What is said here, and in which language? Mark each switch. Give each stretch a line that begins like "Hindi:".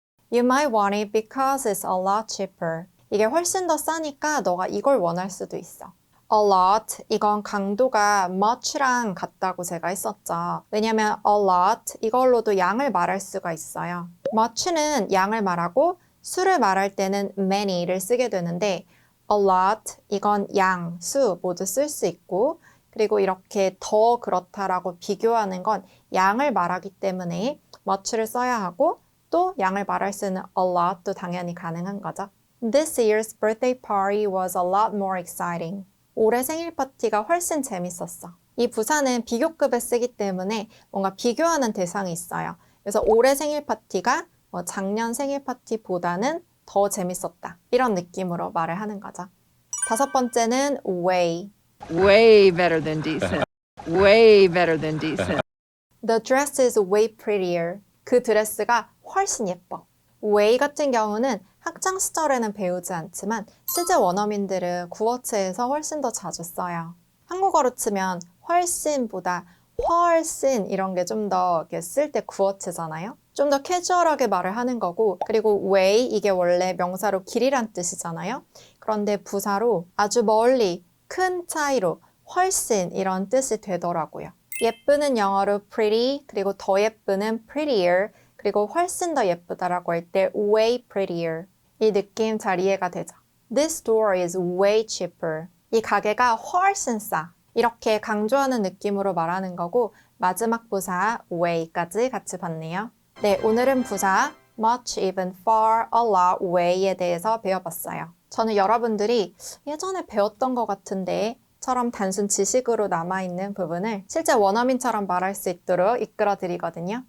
English: You might want it because it's a lot cheaper.
Korean: 이게 훨씬 더 싸니까 너가 이걸 원할 수도 있어. A lot, 이건 강도가 much랑 같다고 제가 했었죠. 왜냐면 a lot, 이걸로도 양을 말할 수가 있어요. much는 양을 말하고 수를 말할 때는 many를 쓰게 되는데 a lot, 이건 양, 수 모두 쓸 수 있고 그리고 이렇게 더 그렇다라고 비교하는 건 양을 말하기 때문에 much를 써야 하고 또 양을 말할 수 있는 a lot도 당연히 가능한 거죠.
English: This year's birthday party was a lot more exciting.
Korean: 올해 생일 파티가 훨씬 재밌었어. 이 부사는 비교급에 쓰기 때문에 뭔가 비교하는 대상이 있어요. 그래서 올해 생일 파티가 작년 생일 파티보다는 더 재밌었다. 이런 느낌으로 말을 하는 거죠. 다섯 번째는 way.
English: Way better than decent. Way better than decent. The dress is way prettier.
Korean: 그 드레스가 훨씬 예뻐. way 같은 경우는 학창 시절에는 배우지 않지만 실제 원어민들은 구어체에서 훨씬 더 자주 써요. 한국어로 치면 훨씬보다 훨씬 이런 게 좀 더 쓸 때 구어체잖아요. 좀 더 캐주얼하게 말을 하는 거고 그리고 way 이게 원래 명사로 길이란 뜻이잖아요. 그런데 부사로 아주 멀리 큰 차이로 훨씬 이런 뜻이 되더라고요. 예쁘는 영어로 pretty 그리고 더 예쁘는 prettier 그리고 훨씬 더 예쁘다라고 할 때 way prettier 이 느낌 잘 이해가 되죠.
English: This store is way cheaper.
Korean: 이 가게가 훨씬 싸. 이렇게 강조하는 느낌으로 말하는 거고 마지막 부사 way까지 같이 봤네요. 네, 오늘은 부사 much, even, far, a lot, way에 대해서 배워봤어요. 저는 여러분들이 예전에 배웠던 것 같은데 처럼 단순 지식으로 남아있는 부분을 실제 원어민처럼 말할 수 있도록 이끌어 드리거든요.